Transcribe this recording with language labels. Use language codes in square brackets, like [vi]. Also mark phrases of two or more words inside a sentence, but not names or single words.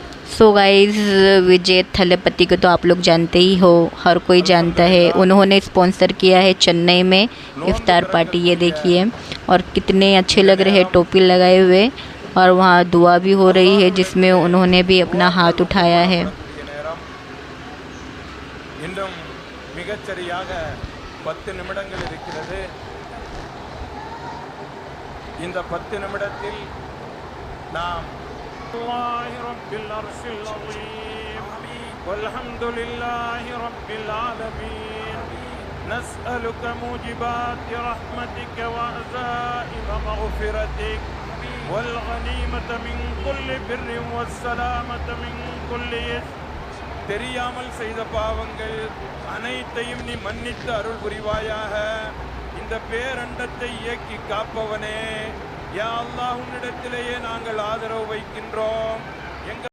[en] so guys, [hi] विजय थलपति को तो आप लोग जानते ही हो, हर कोई जानता है। उन्होंने स्पॉन्सर किया है चेन्नई में इफ्तार पार्टी। ये देखिए, और कितने अच्छे लग रहे हैं टोपी लगाए हुए, और वहाँ दुआ भी हो रही है जिसमें उन्होंने भी अपना हाथ उठाया है। [ta] இன்னும் மிகச்சரியாக 10 நிமிடங்கள் இருக்கிறது. இந்த 10 நிமிடத்தில் நாம் [ar] الله رب العرش العظيم والحمد لله رب العالمين نسألك موجبات رحمتك وعزائم مغفرتك والغنيمة من كل بر والسلامة من كل إثم. [ta] தெரியாமல் செய்த பாவங்கள் அனைத்தையும் நீ மன்னித்து அருள் புரிவாயாக. இந்த பேரண்டத்தை இயக்கி காப்பவனே, [ar] يا الله, [ta] உன்னிடத்திலேயே நாங்கள் ஆதரவு வைக்கின்றோம்.